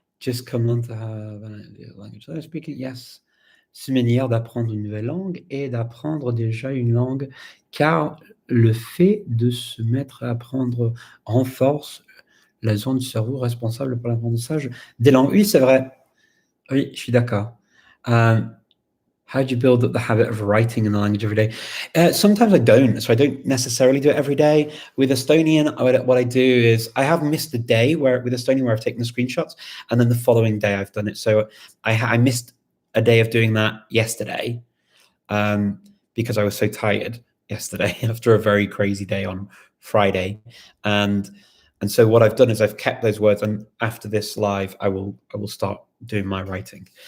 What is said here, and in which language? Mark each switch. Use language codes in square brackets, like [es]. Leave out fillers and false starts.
[en] Just come on to have a language speaking. Yes. [fr] C'est une manière d'apprendre une nouvelle langue et d'apprendre déjà une langue, car le fait de se mettre à apprendre renforce la zone du cerveau responsable pour l'apprentissage des langues. Oui, c'est vrai. Oui, je suis d'accord. [en] How do you build up the habit of writing in the language every day? Sometimes I don't, so I don't necessarily do it every day. With Estonian, what I do is I have missed a day with Estonian where I've taken the screenshots, and then the following day I've done it. So I missed a day of doing that yesterday because I was so tired yesterday after a very crazy day on Friday, and so what I've done is I've kept those words, and after this live, I will start doing my writing.